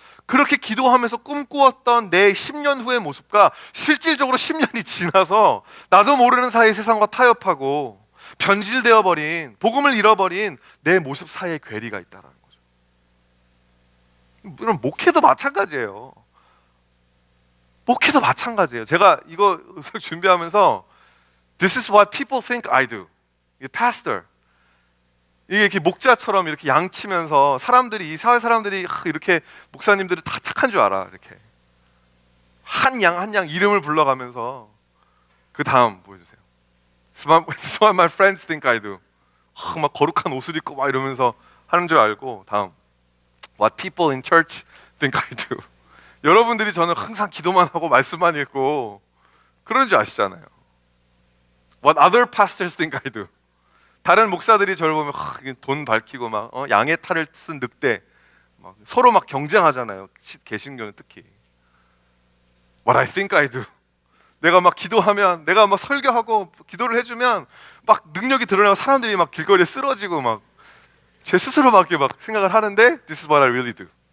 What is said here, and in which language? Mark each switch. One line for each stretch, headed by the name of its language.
Korean: 그렇게 기도하면서 꿈꾸었던 내 10년 후의 모습과 실질적으로 10년이 지나서 나도 모르는 사이에 세상과 타협하고 변질되어 버린, 복음을 잃어버린 내 모습 사이에 괴리가 있다는 거죠. 이런 목회도 마찬가지예요. 목회도 마찬가지예요. 제가 이거 준비하면서
English: This is what people think I do.
Korean: 이게 pastor. 이게 이렇게 목자처럼 이렇게 양치면서 이 사회 사람들이 이렇게 목사님들이 다 착한 줄 알아. 이렇게 한 양 이름을 불러가면서 그 다음 보여주세요.
English: This is what my friends think I do.
Korean: 막 거룩한 옷을 입고 막 이러면서 하는 줄 알고, 다음
English: What people in church think I do.
Korean: 여러분들이 저는 항상 기도만 하고 말씀만 읽고 그런 줄 아시잖아요.
English: What other pastors think I do.
Korean: 다른 목사들이 저를 보면 돈 밝히고 막 양의 탈을 쓴 늑대 막 서로 막 경쟁하잖아요. 개신교는 특히.
English: What I think I do.
Korean: 내가 막 기도하면, 내가 막 설교하고 기도를 해주면 막 능력이 드러나고 사람들이 막 길거리에 쓰러지고 막 제 스스로 막 생각을 하는데
English: This is what I really do.